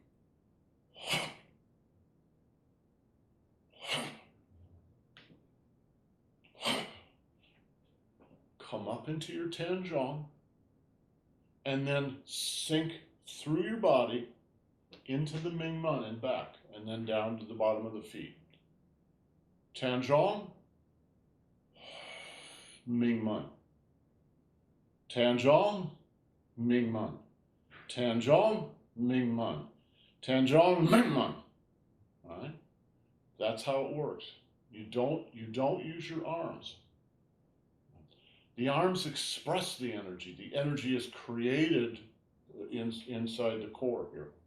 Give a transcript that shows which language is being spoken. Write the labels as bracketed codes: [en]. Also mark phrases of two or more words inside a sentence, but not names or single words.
[en] Come up into your Tanjong and then sink through your body into the Mingmen and back, and then down to the bottom of the feet. Tanjong, Mingmen. Tanjong, Mingmen. Tanjong, Mingmen. Tanjong, Mingmen. All right? That's how it works. You don't use your arms. The arms express the energy. The energy is created inside the core here.